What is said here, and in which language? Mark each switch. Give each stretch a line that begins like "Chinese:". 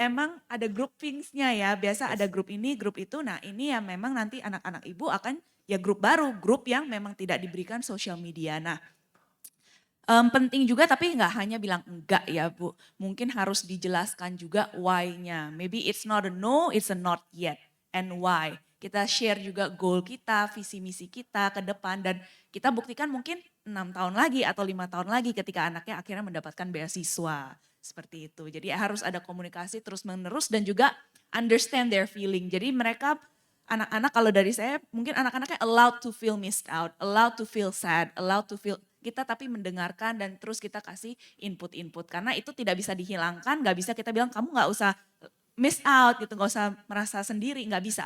Indonesian: emang ada groupings-nya ya, biasa ada
English: Yes.
Indonesian: grup ini, grup itu. Nah ini ya memang nanti anak-anak ibu akan ya grup baru, grup yang memang tidak diberikan sosial media. Nah penting juga tapi nggak hanya bilang enggak ya Bu. Mungkin harus dijelaskan juga why-nya.
English: Maybe it's not a no, it's a not yet. And why.
Indonesian: Kita share juga goal kita, visi misi kita ke depan. Dan kita buktikan mungkin 6 tahun lagi atau 5 tahun lagi ketika anaknya akhirnya mendapatkan beasiswa. Seperti itu. Jadi harus ada komunikasi terus menerus dan juga
English: understand their feeling.
Indonesian: Jadi mereka anak-anak kalau dari saya mungkin anak-anaknya
English: allowed to feel missed out, allowed to feel
Indonesian: sad, allowed to feel kita tapi mendengarkan dan terus kita kasih input-input karena itu tidak bisa dihilangkan, nggak bisa kita bilang kamu nggak usah miss out gitu, nggak usah merasa sendiri, nggak bisa.